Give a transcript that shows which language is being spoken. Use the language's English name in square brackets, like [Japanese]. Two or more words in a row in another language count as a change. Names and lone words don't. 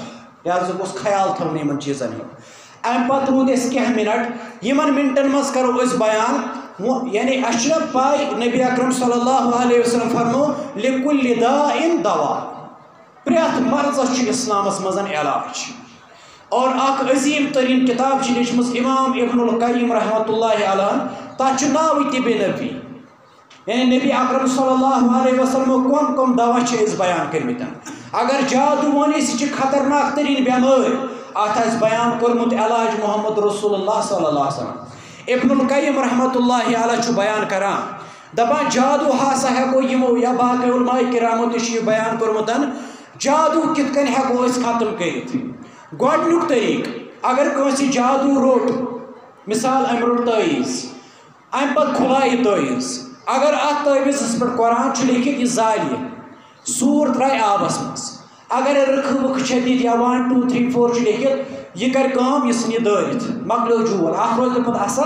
[Kashmiri] لہٰذا گوٚژھ خیال تھاوُن یِمن چیٖزن ہُنٛد. اَمہِ پتہٕ روٗدۍ اَسہِ کینٛہہ مِنٹ، یِمن مِنٹن منٛز کرو أسۍ بیان. یعنی اَسہِ چھُنہ پاے نبی اکرم [Arabic] صلی اللہ علیہ وسلم [Kashmiri] فرمو [Arabic] لِکُلہِ داءٍ دوا، [Kashmiri] پرٛٮ۪تھ مرضس چھُ اسلامس منٛز علاج. اور اکھ عظیٖم تریٖن کِتاب چھِ لیٖچھمٕژ امام ابن القیم [Arabic] رحمۃ اللہ علیہ، [Kashmiri] تتھ چھُ ناوٕے طِبِ نبی. یعنی نبی اکرم [Arabic] صلی اللہ علیہ [Kashmiri] وسلمو کم کم دوا چھِ أسۍ بیان کٔرمٕتۍ. اگر جادوٗ ووٚن أسۍ یہِ چھِ خطرناک تریٖن بٮ۪مٲرۍ، اتھ آسہِ بیان کوٚرمُت علاج [Arabic] محمد رسول اللہ صلی اللہ علیہ وسلم. [Kashmiri] ابن القیم [Arabic] رحمۃ اللہ علیہ [Kashmiri] چھُ بیان کران، دپان جادوٗ ہسا ہٮ۪کو یِمو یا باقٕے علماء کرامو تہِ چھُ یہِ بیان کوٚرمُت، جادوٗ کِتھ کٔنۍ ہٮ۪کو أسۍ ختم کٔرِتھ. گۄڈنیُک طریٖقہٕ، اگر کٲنٛسہِ جادوٗ روٚٹ، مثال أمۍ روٚٹ تٲویٖز، اَمہِ پتہٕ کھُلایہِ تٲویٖز، اگر اتھ تٲویٖزس پٮ۪ٹھ قرآن چھُ لیکھِتھ یہِ زالہِ، سوٗر ترٛایہِ آبس منٛز، اگر رٕکھٕ وٕکھٕ چھےٚ دِتھ یا 1 2 3 4 چھُ لیکھِتھ، یہِ کرِ کٲم، یہِ ژھٕنہِ یہِ دٲرِتھ، مۄکلیو جوٗل، اتھ روزِ نہٕ پتہٕ اثر.